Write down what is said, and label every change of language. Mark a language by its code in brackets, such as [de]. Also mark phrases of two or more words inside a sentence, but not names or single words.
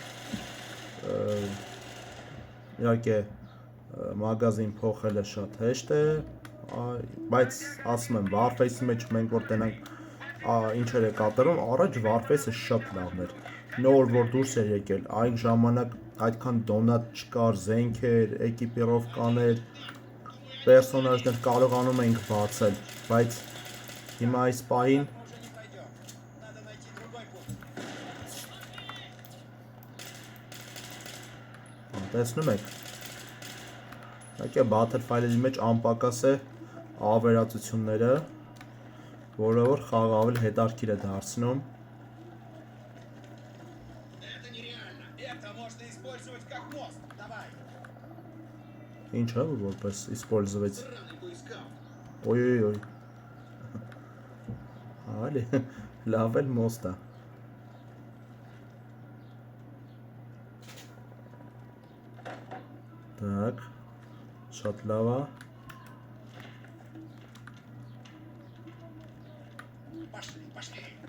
[hy] Իհարկե մագազին փոխելը շատ հեշտ է, բայց ասում եմ Warface-ի մեջ մենք որ տենանք ինչեր է կատարում, առաջ Warface-ը շատ լավն էր։ Նոր որ դուրս էր եկել, այն ժամանակ այդքան դոնատ չկար, զենքեր, էկիպիրովկաներ, պերսոնաժներ կարողանում էինք բացել, բայց հիմա այս պահին [ru] Мы уже не пойдем. Надо найти другой путь. [hy] տեսնում եք։ Իհարկե Battlefield-ի մեջ անպակաս է ավերածությունները, որը որ խաղը ավելի հետաքրքիր է դարձնում։ [ru] Это нереально. Это можно использовать как мост. Давай. [hy] Ինչը որպես использовать։ [ru] Сраный боескаут. [hy] Օյ։ Ալի, լավ էլ մոստա։ Так, շատ լավ է։ [ru] Пошли.